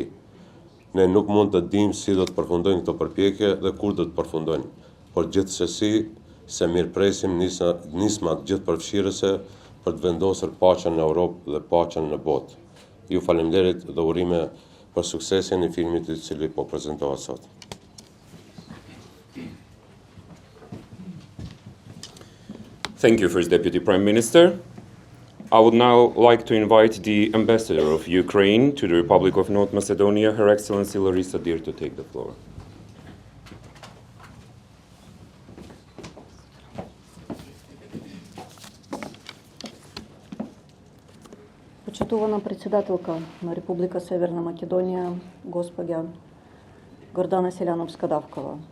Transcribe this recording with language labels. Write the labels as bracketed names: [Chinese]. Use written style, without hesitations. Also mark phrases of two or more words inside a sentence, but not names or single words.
[Albanian] Ne nuk mund të dimë si do të përfundojnë këto përpjekje dhe kur do të përfundojnë, por gjithsesi se mirëpresim nismat gjithëpërfshirëse për të vendosur paqen në Europë dhe paqen në botë. Ju faleminderit dhe urime për suksesin e filmit I cili po prezantohet sot. [English] Thank you, First Deputy Prime Minister. I would now like to invite the Ambassador of Ukraine to the Republic of North Macedonia, Her Excellency Larisa Dir, to take the floor. [Macedonian] Почитувана председателка на Република Северна Македония, госпожа Гордана Селяновска-Давкова.